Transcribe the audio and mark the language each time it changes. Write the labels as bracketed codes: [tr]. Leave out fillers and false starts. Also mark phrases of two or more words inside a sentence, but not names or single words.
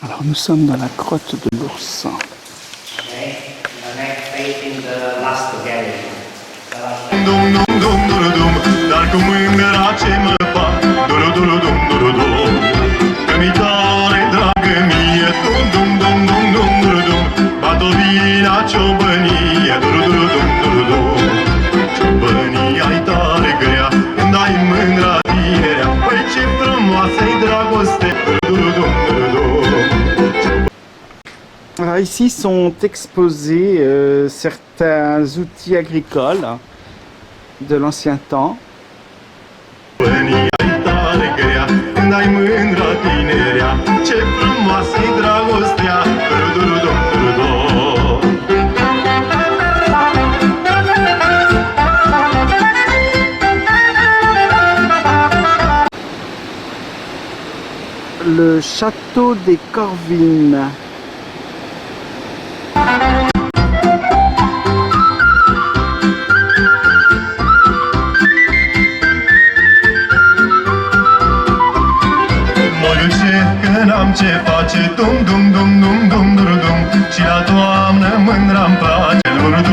[fr] Nous sommes dans la grotte de l'ours. [ro] Dar cu mândra ce mă fac Duru, duru, dum, duru, dum Că-mi tare dragă mie Dum, dum, dum, dum, dum, duru, dum Batovina ciobănie Duru, duru, dum, duru, dum Ciobănia-i tare grea Când ai mândra tinerea Păi ce frumoasă-i dragoste Duru, dum, duru, dum [fr] Alors ici sont exposés certains outils agricoles de l'ancien temps. [ro] Ciobănia-i tare grea Când ai mândra tinerea Ce frumoasă-i dragostea Duru, duru, dum, duru, dum [fr] Le château des Corvines. [ro] N-am ce face, dum, dum, dum, dum, dum, dum, dum Și la toamnă mândra-mi place, dum, dum,